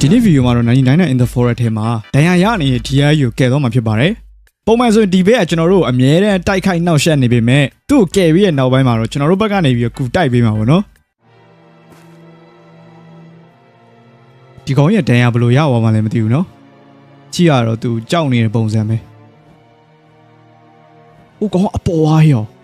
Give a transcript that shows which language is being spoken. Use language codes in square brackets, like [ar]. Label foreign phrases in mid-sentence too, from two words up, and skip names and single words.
[my] ဒီနေ့ဗီဒီယိုမှာတော့99 in the forest ထဲမှာဒဏ်ရာရနေတဲ့ DI ကိုကယ်တော့မှာဖြစ်ပါတယ်ပုံမှန်ဆိုရင်ဒီဘက်ကကျွန်တော်တို့အမြဲတမ်းတိုက်ခိုက်နှောက်ယှက်နေပေမဲ့သူ့ကိုကယ်ပြီးရဲ့နောက်ပိုင်းမှာတော့ကျွန်တော်တို့ဘက်ကနေပြီးကူတိုက်ပေးမှာပေါ့နော်ဒီကောင်ရဲ့ဒဏ်ရာဘယ်လိုရသွားမှလည်းမသိဘူးနော်ကြည့်ရတော့သူကြောက်နေတဲ့ပုံစံပဲဟိုကောင်အပေါ်ဝါရော